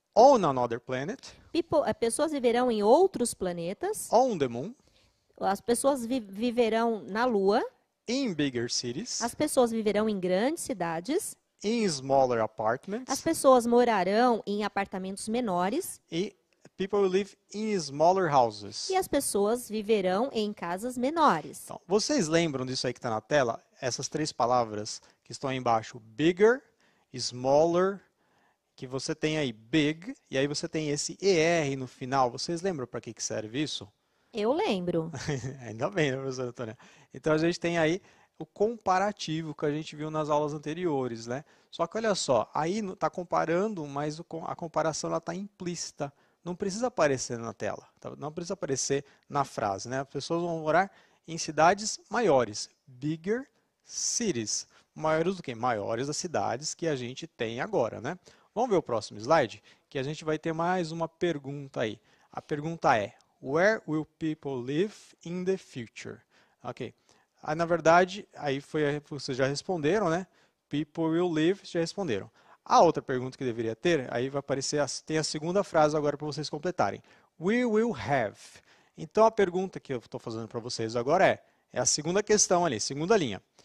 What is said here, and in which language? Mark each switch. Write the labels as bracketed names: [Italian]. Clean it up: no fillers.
[English] On another planet. [Portuguese] Pessoas viverão em outros planetas. [English] On the moon. [Portuguese] As pessoas viverão na Lua. [English] In bigger cities. [Portuguese] As pessoas viverão em grandes cidades. [English] In smaller apartments. [Portuguese] As pessoas morarão em apartamentos menores. [English] E people will live in smaller houses. [Portuguese] E as pessoas viverão em casas menores. Então, vocês lembram disso aí que está na tela? Essas três palavras que estão aí embaixo, bigger, smaller, que você tem aí big, e aí você tem esse ER no final. Vocês lembram para que serve isso? Eu lembro. Ainda bem, né, professora Antônia? Então a gente tem aí o comparativo que a gente viu nas aulas anteriores, né? Só que olha só, aí está comparando, mas a comparação está implícita. Não precisa aparecer na tela, tá? Não precisa aparecer na frase, né? As pessoas vão morar em cidades maiores, bigger cities. Maiores do que? Maiores das cidades que a gente tem agora, né? Vamos ver o próximo slide, que a gente vai ter mais uma pergunta aí. A pergunta é: [English] Where will people live in the future? [Portuguese] Ok. Aí, na verdade, aí vocês já responderam, né? [English] People will live, [Portuguese] já responderam. A outra pergunta que deveria ter, aí vai aparecer, tem a segunda frase agora para vocês completarem. [English] We will have. [Portuguese] Então a pergunta que eu estou fazendo para vocês agora é a segunda questão ali, segunda linha.